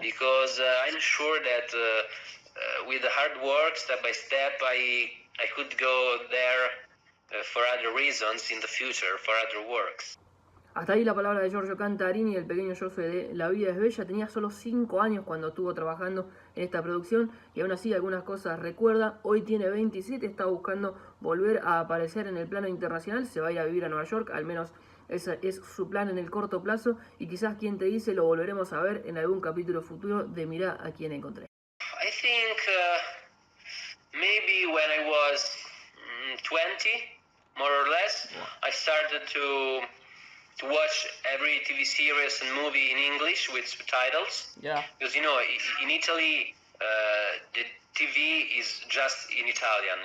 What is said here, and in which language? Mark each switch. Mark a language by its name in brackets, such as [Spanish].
[English] Because I'm sure that with the hard work, step by step, I could go there for other reasons in the future, for other works. [Spanish] Hasta ahí la palabra de Giorgio Cantarini, el pequeño Giosue de La vida es bella. Tenía solo 5 años cuando estuvo trabajando en esta producción y aún así algunas cosas recuerda. Hoy tiene 27, está buscando volver a aparecer en el plano internacional. Se va a ir a vivir a Nueva York, al menos ese es su plan en el corto plazo. Y quizás, quien te dice, lo volveremos a ver en algún capítulo futuro de Mirá a quién encontré. [English] I think maybe when I was 20, more or less, I started to watch every TV series and movie in English with subtitles. Yeah. Because in Italy, the TV is just in Italian.